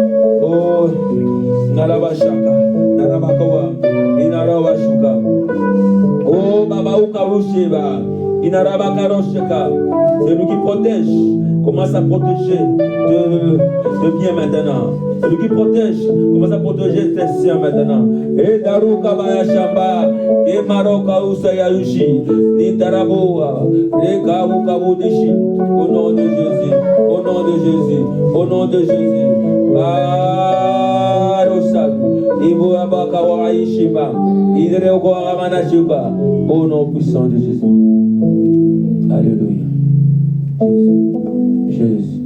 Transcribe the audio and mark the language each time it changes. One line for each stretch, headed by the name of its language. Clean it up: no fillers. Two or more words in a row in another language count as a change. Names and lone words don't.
French: Oh, Narabashaka, Narabakawa, Inarawashuka. Oh, Baba Ukarusheba, Inarabakarosheka. C'est lui qui protège. Commence à protéger de bien maintenant. Celui qui protège, commence à protéger tes siens maintenant. Et Daruka Bayashamba, et Maroka Usayayushi, Nitaraboa, Rekabuka Budishi, au nom de Jésus, au nom de Jésus, au nom de Jésus. Au nom puissant de Jésus. Alléluia. Jésus.